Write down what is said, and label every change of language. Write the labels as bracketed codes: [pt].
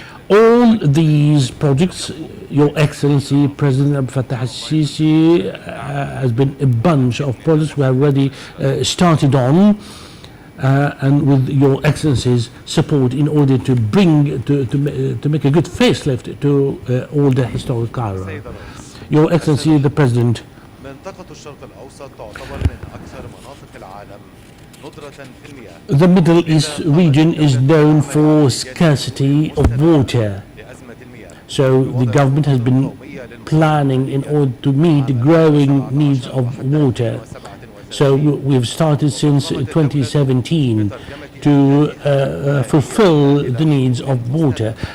[en] All these projects, Your Excellency President Abdel Fattah al-Sisi, has been a bunch of projects we have already started on. and with your Excellency's support in order to bring to make a good facelift to all the historic Cairo. Your Excellency the President, [ar] منطقة الشرق الأوسط تعتبر من أكثر مناطق العالم ندرة في المياه. [en] the Middle East region is known for scarcity of water. [ar] لأزمة المياه. [en] So the government has been planning in order to meet the growing needs of water. So we've started since 2017 to fulfill the needs of water.